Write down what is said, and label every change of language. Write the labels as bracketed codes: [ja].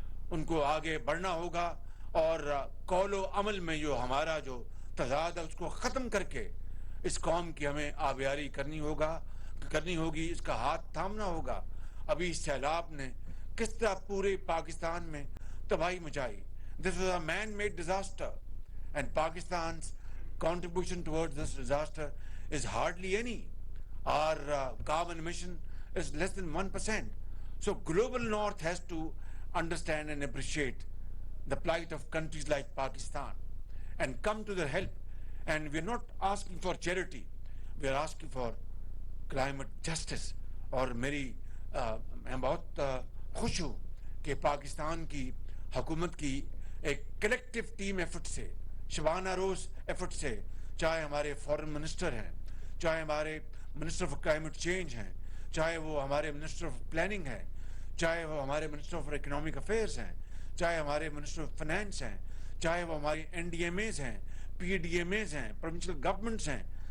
[ur] ان کو آگے بڑھنا ہوگا، اور قول و عمل میں جو ہمارا جو تضاد ہے اس کو ختم کر کے اس قوم کی ہمیں آبیاری کرنی ہوگی، اس کا ہاتھ تھامنا ہوگا۔ ابھی سیلاب نے کس طرح پورے پاکستان میں تباہی مچائی۔ [en] This was a man-made disaster, and Pakistan's contribution towards this disaster is hardly any. Our carbon emission is less than 1%. So global north has to understand and appreciate the plight of countries like Pakistan and come to their help. And we're not asking for charity, we're asking for climate justice. [ur] اور میں بہت خوش ہوں کہ پاکستان کی حکومت کی ایک کلیکٹیو ٹیم ایفرٹ سے، شبانہ روز ایفرٹ سے، چاہے ہمارے فورن منسٹر ہیں، چاہے ہمارے منسٹر آف کلائمیٹ چینج ہیں، چاہے وہ ہمارے منسٹر آف پلاننگ ہیں، چاہے وہ ہمارے منسٹر آف اکنامک افیئرس ہیں، چاہے ہمارے منسٹر آف فائنانس ہیں، چاہے وہ ہماری NDMAs ہیں، PDMAs ہیں، پروونشل گورنمنٹس ہیں،